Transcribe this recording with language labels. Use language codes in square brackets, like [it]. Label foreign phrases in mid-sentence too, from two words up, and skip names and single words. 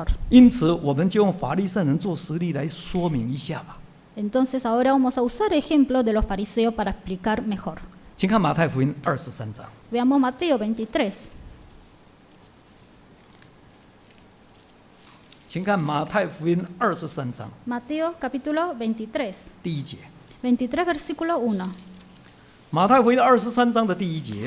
[zh] 因此，我们就用法利赛人做实例来说明一下吧。 [es] Entonces ahora vamos a usar ejemplos de los fariseos para explicar mejor. [zh] 请看马太福音23章。 [es] Veamos Mateo 23. [zh] 请看马太福音23章 [es] Mateo capítulo 23. [zh] 第1节。 [es] 23 versículo 1. [zh] 马太福音23章的第1节。